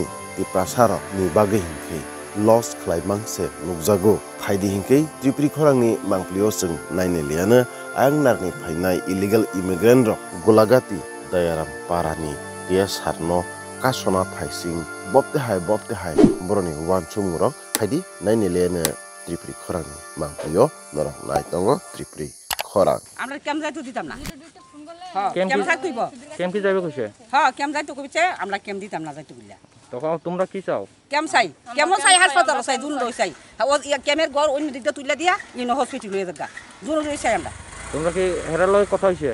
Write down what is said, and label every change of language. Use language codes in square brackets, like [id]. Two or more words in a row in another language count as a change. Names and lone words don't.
[trp] तिप्रासार नि बागै हिंखै लस खलायमांसे नुकजागो थाइदि हिंखै त्रिपुरी खरांनि मांप्लियो जों नायनो लियानो आयां नारनि फाइनाय [en] illegal immigrant [trp] रक गुलागाति दायाराम पारानि TSR न कासना थाइसिं बबते हाय बरनि वानसुमुरक थाइदि नायनो लियानो त्रिपुरी खरांनि मांप्लियो नरक नायतंगो त्रिपुरी खरां [bn] আমরা কেম যাইতো দিতাম না হ্যাঁ কেম যাইতো কেম কি যাবে কইছে হ্যাঁ কেম যাইতো কইছে আমরা কেম দিতাম না যাইতো বললা তখন তোমরা কি চাও কেম চাই হাসপাতাল চাই দুন লই চাই ও কেমের ঘর অন্য দিকটা তুইলা দিয়া ইনো হসপিটাল লই যাগা দুন লই চাই আমরা তোমরা কি হেরার লয় কথা হইছে